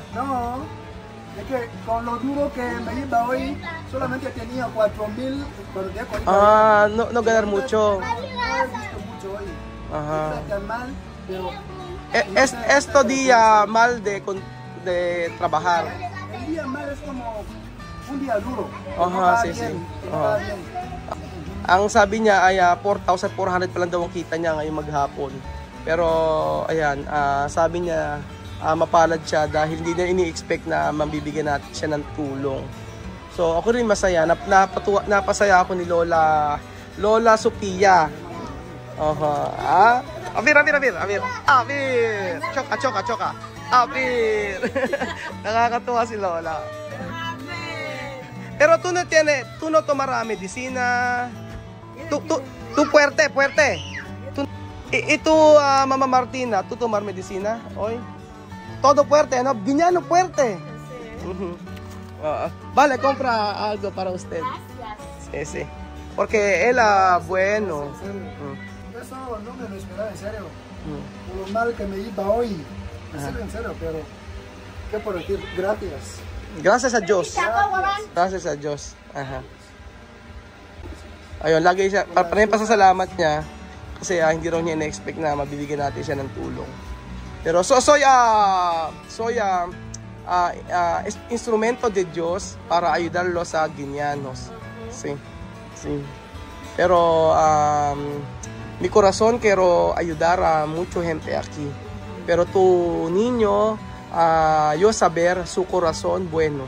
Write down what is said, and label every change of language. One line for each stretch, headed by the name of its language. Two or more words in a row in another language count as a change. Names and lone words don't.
Spanish: No, es que con lo duro que me iba hoy, solamente tenía 4,000. No ganar mucho. No he visto mucho hoy. Ajá. Está tan mal, pero Esto día mal de trabajar. el día mal es como un día duro. Ajá, sí, sí.
Filipino: Ang sabi niya ay 4,400 pa lang daw ang kita niya ngayong maghapon. Pero ayan, sabi niya mapalad siya dahil hindi niya ini-expect na mabibigyan natin siya ng tulong. So ako rin masaya, napasaya ako ni Lola Lola Sophia. Ah. Abir. Choka. Abir. Nakakatuwa si Lola.
Spanish: Pero tú no tomarás medicina. Tú fuerte. Y tú, Mama Martina, tú tomar medicina hoy? Todo fuerte, ¿no? Guiñano fuerte. Vale, compra algo para usted. Gracias. Sí. Porque él, bueno. Eso no me lo esperaba, en serio. Por lo mal que me iba hoy. En serio, pero ¿qué por decir? Gracias. Gracias a Diyos. Gracias a Diyos.
Filipino: Ayun, lagi siya, para yung pasasalamat niya. Kasi hindi raw niya na-expect na mabibigyan natin siya ng tulong.
Spanish: Pero soy instrumento de Dios para ayudarlo sa Guineanos. Sí. Pero mi corazón quiero ayudar a mucha gente aquí. Pero tu niño, yo saber su corazón bueno.